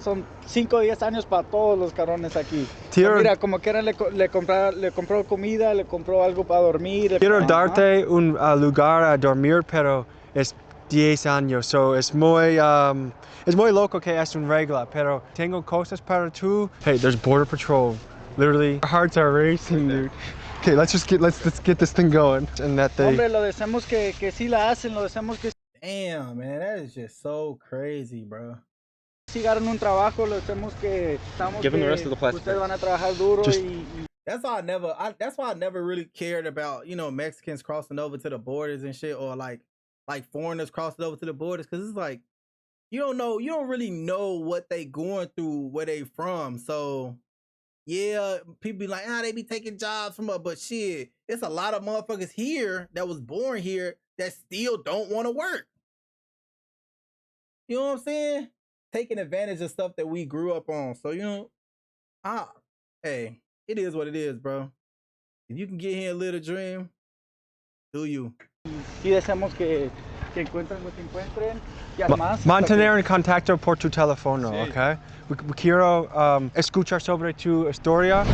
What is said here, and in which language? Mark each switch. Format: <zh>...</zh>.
<es>Son 5 o 10 años para todos los cabrones aquí. Pero mira, como quiera le compró comida, le compró algo para dormir. Quiero darte un lugar a dormir, pero es 10 años. So es muy loco que es una regla, pero tengo cosas para tú.</es> <en>Hey, there's border patrol. Literally, our hearts are racing, dude. Okay, let's get this thing going. And that they...</en> <es>Hombre, lo deseamos que sí la hacen, lo deseamos que...</es> <en>Damn, man, that is just so crazy, bro.</en> <es>Sigaron un trabajo, lo deseamos que...</es> <en>Give them the rest of the plastic.</en> <es>Ustedes van a trabajar duro y...</es> <en>That's why I never really cared about, you know, Mexicans crossing over to the borders and shit, or like foreigners crossing over to the borders, because it's like, you don't really know what they going through, where they from. So yeah, people be like, they be taking jobs from us, but shit, it's a lot of motherfuckers here that was born here that still don't want to work. You know what I'm saying? Taking advantage of stuff that we grew up on. So, hey, it is what it is, bro. If you can get here and live a dream, do you?</en> <es>Y deseamos que encuentren lo que encuentren. Y además, mantener en contacto por tu teléfono, sí. Okay? Quiero escuchar sobre tu historia.</es>